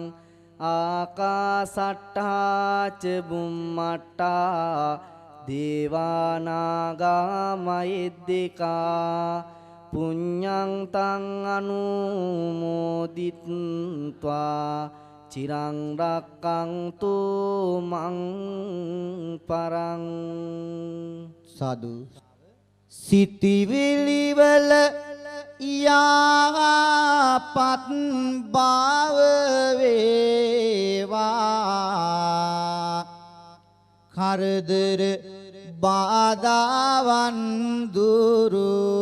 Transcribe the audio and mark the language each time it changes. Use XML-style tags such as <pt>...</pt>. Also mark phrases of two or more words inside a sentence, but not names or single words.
<pi>ආකාසට්ටා ච බුම්මට්ටා දේවානාගා මහිද්దికා පුඤ්ඤං තං අනුමෝදිත්වා චිරං රක්කන්තු මං පරං. සාදු.</pi> <si>සිතිවිලි වල යාපත් භාව වේවා කරදර බාධාවන් දුරු</si>